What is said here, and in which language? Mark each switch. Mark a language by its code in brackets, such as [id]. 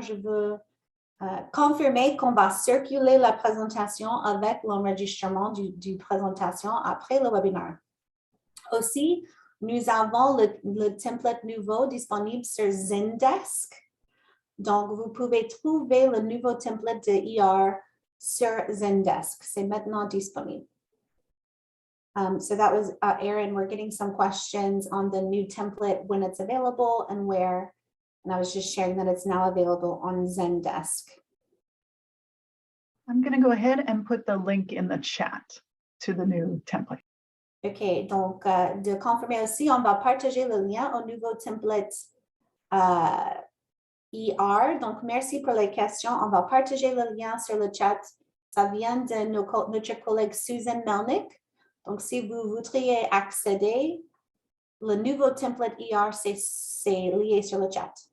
[fr] Je veux confirmer qu'on va circuler la présentation avec l'enregistrement du présentation après le webinaire. Aussi, nous avons le template nouveau disponible sur Zendesk. Donc, vous pouvez trouver le nouveau template de ER sur Zendesk. C'est maintenant disponible. [en] So that was Aaron. We're getting some questions on the new template, when it's available and where. And I was just sharing that it's now available on Zendesk. I'm going to go ahead and put the link in the chat to the new template. [fr] OK, donc de confirmer aussi, on va partager le lien au nouveau template ER. Donc, merci pour les questions. On va partager le lien sur le chat. Ça vient de notre collègue Susan Melnick. Donc, si vous voudriez accéder, le nouveau template ER, c'est lié sur le chat.